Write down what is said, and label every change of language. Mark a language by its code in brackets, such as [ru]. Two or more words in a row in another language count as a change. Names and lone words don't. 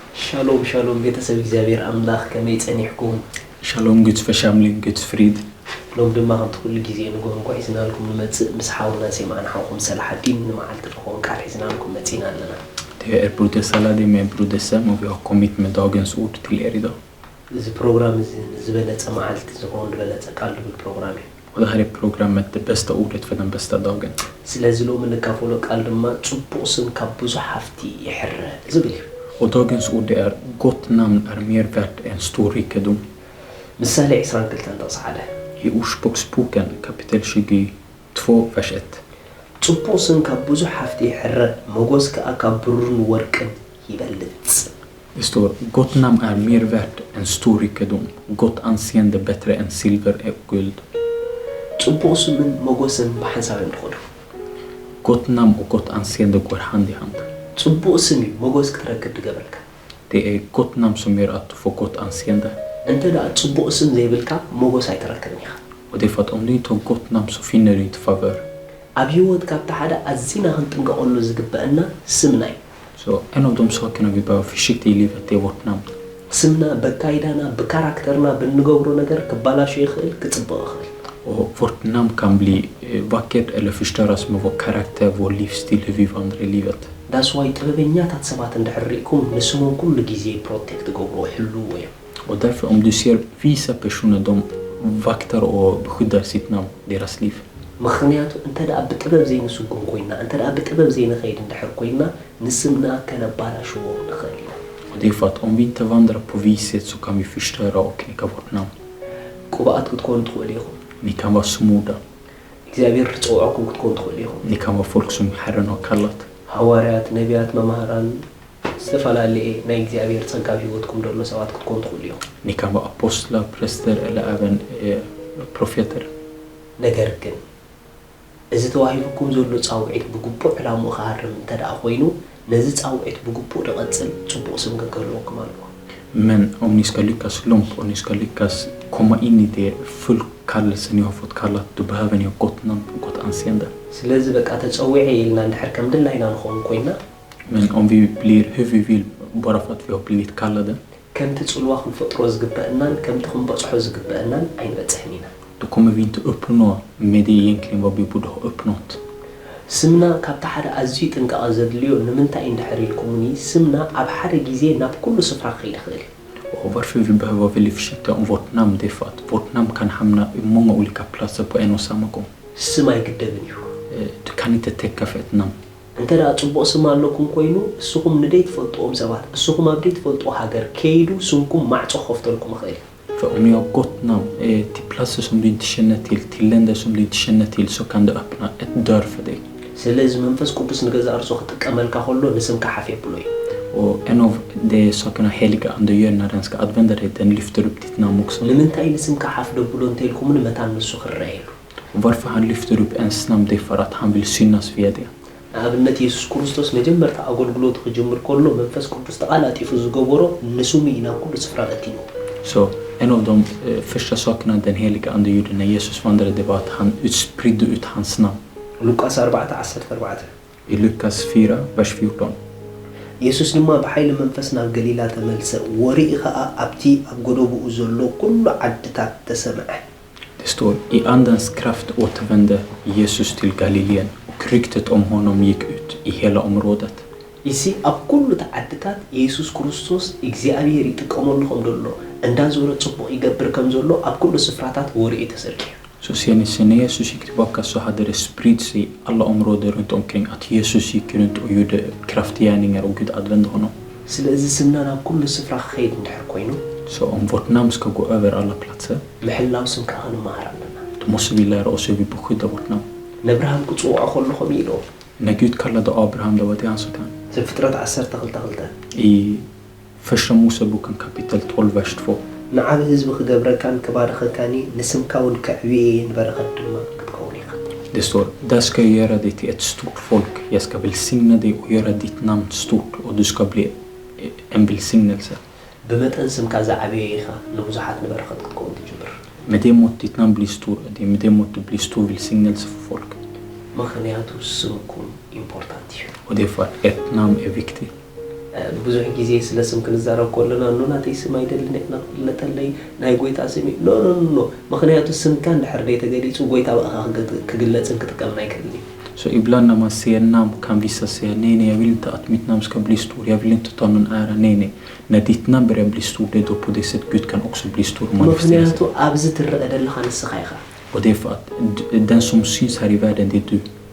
[he] שלום, שלום, [ti] ቤተሰብ እግዚአብሔር አምላክ ከመይ ጸኒሕኩም [sv] Shalom Guds församling, Guds frid. [ti] ሎም ድማ ከምቲ ኩሉ ግዜ ንጎንኳ ሒዝናልኩም ንመጽእ ምስ ሓውና ሰማዕና ሓውኩም ሰላሓዲን ንመዓልቲ ንኾን ቃል ሒዝናልኩም መጺና ኣለና [sv] Det är broder Saladin med broder Sam och vi har kommit med dagens ord till er idag. [ti] እዚ ፕሮግራም እዚ ዝበለጸ መዓልቲ ዝኾን ዝበለጸ ቃል ድብል ፕሮግራም እዩ [sv] Och det här är programmet, det bästa ordet för den bästa dagen. [ti] ስለዚ ሎም ንካፈሎ ቃል ድማ ጽቡቕ ስም ካብ ብዙሕ ሃፍቲ ይሕረ ዝብል እዩ [sv] Och dagens ord är gott namn är mer värt än stor rikedom. [ti] ምሳሌ 22 ተጻሓለ [sv] I Ordspråksboken kapitel 22 vers 1. [ti] ጽቡቕ ስም ካብ ብዙሕ ሃፍቲ ይሕረ ሞገስ ከዓ ካብ ብሩርን ወርቅን ይበልጽ [sv] Det står gott namn är mer värt än stor rikedom. Gott anseende bättre än silver och guld. [ti] ጽቡቕ ስምን ሞገስን በሓንሳብ ይንኸዱ [sv] Gott namn och gott anseende går hand i hand. [ti] ጽቡቕ ስም ሞገስ ክትረክብ ትገብርካ [sv] Det är gott namn som gör att du får gott anseende. [ti] እንተ ዳ ጽቡቕ ስም ዘይብልካ ሞገስ ኣይትረክብን ኢኻ [sv] Och det är för att om du inte har gott namn så finner du inte favör. [ti] ኣብ ህይወት ካብቲ ሓደ ኣዝና ክንጥንቀቐሉ ዝግበአና ስምና እዩ [sv] Så en av de sakerna vi behöver försikta i livet är vårt namn. [ti] ስምና በካይዳና በካራክተርና ብንገብሮ ነገር ክባላሽ ይኽእል ክጽብቕ ይኽእል [sv] Och vårt namn kan bli vackert eller förstöras med vår karaktär, vår livsstil, hur vi vandrar i livet. [en] that's why [ti] ጥበበኛታት ሰባት እንድሕሪእኩም ንስሞም ኩሉ ግዜ ፕሮቴክት ገብሮ ሕልው እዮም [sv] Och därför om du ser visa personer, de vaktar och beskyddar sitt namn, deras liv. [ti] ምክንያቱ እንተ ዳ ብጥበብ ዘይንስጉም ኮይና እንተ ዳ ብጥበብ ዘይንኸይድ እንድሕር ኮይና ንስምና ከነባላሽዎ ንኽእል ኢና [sv] Och det är för att om vi inte vandrar på vishet så kan vi förstöra och knäcka vårt namn. [ti] ቁብኣት ክትኮኑ ትኽእሉ ኢኹም [sv] Ni kan vara smorda. [ti] እግዚኣብሔር ዝፀውዐኩም ክትኮኑ ትኽእሉ ኢኹም [sv] Ni kan vara folk som Herren har kallat. [ti] ሃዋርያት ነቢያት መምሃራን ዝተፈላለየ ናይ እግዚኣብሔር ጸጋ ህይወትኩም ደሎ ሰባት ክትኮኑ ትኽእሉ ኢኹም [sv] Ni kan vara apostlar, präster eller även profeter. [ti] ነገር ግን እዚ ተዋሂብኩም ዘሎ ጻውዒት ብግቡእ ዕላምኡ ክሃርም እንተ ደኣ ኮይኑ ነዚ ጻውዒት ብግቡእ ድቐጽል ጽቡቕ ስም ክህልወኩም ኣለዎ [sv] Men om ni ska lyckas långt och ni ska lyckas komma in i det full kallelse ni har fått kallat, då behöver ni ha gott namn och gott anseende. [ti] ስለዚ በቃ ተጸዊዐ ኢልና እንድሕር ከም ድላይና ንኾን ኮይና [sv] Men om vi blir hur vi vill bara för att vi har blivit kallade, [ti] ከምቲ ጽልዋ ክንፈጥሮ ዝግበአናን ከምቲ ክንበጽሖ ዝግበአናን ኣይንበጽሕን ኢና [sv] då kommer vi inte uppnå med det egentligen vad vi borde ha uppnått. [ti] ስምና ካብቲ ሓደ ኣዝዩ ጥንቃቐ ዘድልዮ ንምንታይ እንድሕር ኢልኩምኒ ስምና ኣብ ሓደ ግዜ ናብ ኩሉ ስፍራ ክኸይድ ይኽእል [sv] Och varför vi behöver vara väldigt försiktiga om vårt namn, det är för att vårt namn kan hamna i många olika platser på en och samma gång. [ti] ስም ኣይግደብን እዩ [sv] Du kan inte täcka för ett namn. [ti] እንተ ዳ ጽቡቕ ስም ኣለኩም ኮይኑ እስኹም ንደይ ትፈልጥዎም ሰባት እስኹም ኣብ ደይ ትፈልጥዎ ሃገር ከይዱ ስምኩም ማዕጾ ከፍተልኩም ይኽእል [sv] För om ni har gott namn till platser som du inte känner till länder som du inte känner till, så kan det öppna ett dörr för dig. [ti] ስለዚ መንፈስ ቅዱስ ንገዛ እርሱ ክጥቀመልካ ከሎ ንስምካ ሓፍየ ብሎ እዩ [sv] Och en av de sakerna heliga ande gör när den ska använda dig, den lyfter upp ditt namn också. [ti] ንምንታይ ንስምካ ሓፍ ደብሎ እንተኢልኩምን መታን ንሱ ክረአየሉ [sv] Och varför han lyfter upp ens namn, det är för att han vill synas via det. [ti] ንኣብነት ኢየሱስ ክርስቶስ መጀመርታ ኣገልግሎት ክጅምር ከሎ መንፈስ ቅዱስ ተቓላጢፉ ዝገበሮ ንስሙ ኢና ኩሉ ስፍራ እቲኑ [sv] Så en av de första sakerna den heliga ande gjorde när Jesus vandrade, det var att han utspridde ut hans namn. [ti] ሉቃስ 4:14 [sv] I Lukas 4, vers 14. [ti] ኢየሱስ ድማ ብሓይሊ መንፈስ ናብ ገሊላ ተመልሰ ወሪኢ ከዓ ኣብቲ ኣብ ጎደጉኡ ዘሎ ኩሉ ዓድታት ተሰምዐ [sv] Det står, i andens kraft återvände Jesus till Galileen och ryktet om honom gick ut i hela området. [ti] እዚ ኣብ ኩሉ ዓድታት ኢየሱስ ክርስቶስ እግዚኣብሔር ይጥቀመሉ ከም ዘሎ እንዳዞረ ጽቡቕ ይገብር ከም ዘሎ ኣብ ኩሉ ስፍራታት ወሪኢ ተሰሪዑ [sv] Så ser ni, sen när Jesus gick tillbaka så hade det spritt sig i alla områden runt omkring att Jesus gick runt och gjorde kraftgärningar och Gud använde honom. [ti] ስለዚ ስምና ናብ ኩሉ ስፍራ ክኸይድ እንድሕር ኮይኑ [sv] Så om vårt namn ska gå över alla platser, [ti] ምሕላው ስም ከዓ ክንመሃር ኣለና [sv] då måste vi lära oss hur vi beskyddar vårt namn. [ti] ነብርሃን ክጽውዖ ከለኹም ኢሎ [sv] När Gud kallade Abraham, det var det han sa till honom. [ti] ዘፍጥረት 12:2 [sv] I första Moseboken kapitel 12, vers 2. [ti] ንዓብ ህዝቢ ክገብረካን ክባርኸካኒ ንስምካ እውን ከዕብየን በረኸት ድማ ክትከውን ኢኻ [sv] Det står, där ska jag göra dig till ett stort folk. Jag ska välsigna dig och göra ditt namn stort och du ska bli en välsignelse. [ti] ብመጠን ስምካ ዝዓበየ ኢኻ ንብዙሓት ንበረኸት ክትከውን ትጅምር [sv] Med det mått ditt namn blir stor, med det mått du blir stor välsignelse för folk. [ti] ምክንያቱ ስምኩም ኢምፖርታንት እዩ [sv] Och det är för att ett namn är viktigt. [ti] ብዙሕ ጊዜ ስለ ስም ክንዛረብ ከለና ናተይ ስም አይደልን ለተለይ ናይ ጎይታ ስም ኖ ምክንያቱ ስምካ እንድሕር ተገሊጹ ጎይታ ክግለጽን ክትቀምና ይክእል [sv] Så ibland när man ser namn kan vissa säga nej, jag vill inte att mitt namn ska bli stor. Jag vill inte ta någon ära. Nej. När ditt namn börjar bli stor, det är då på det sättet Gud kan också bli stor och manifestera sig. Och det är för att den som syns här i världen, det är du.